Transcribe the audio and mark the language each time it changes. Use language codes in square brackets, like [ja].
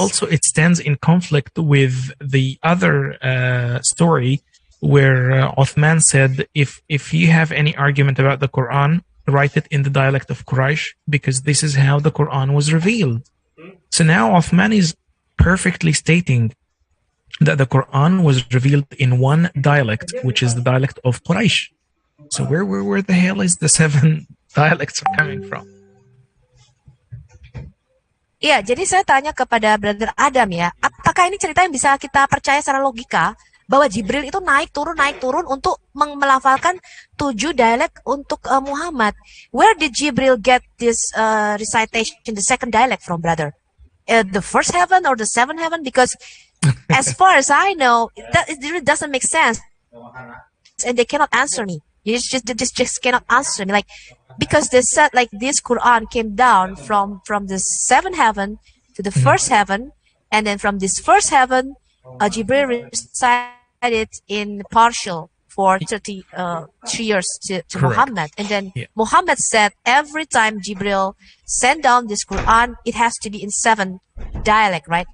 [en] also it stands in conflict with the other story where Uthman said, if you have any argument about the Quran, write it in the dialect of Quraysh, because this is how the Quran was revealed. So now Uthman is perfectly stating that the Quran was revealed in one dialect, which is the dialect of Quraysh. So where the hell is the 7 dialects are coming from? [id] Iya, jadi saya tanya kepada Brother Adam ya, apakah ini cerita yang bisa kita percaya secara logika bahwa Jibril itu naik turun untuk melafalkan 7 dialek untuk Muhammad? [en] Where did Jibril get this recitation, the second dialect from, brother? The first heaven or the 7th heaven? Because as far as I know, it really doesn't make sense, and they cannot answer me. They just cannot answer me. Like, because they said like this Quran came down from the 7th heaven to the first heaven, and then from this first heaven, Jibril recited in partial for 33 years to Muhammad, and then Muhammad said every time Jibril sent down this Quran, it has to be in 7 dialect, right?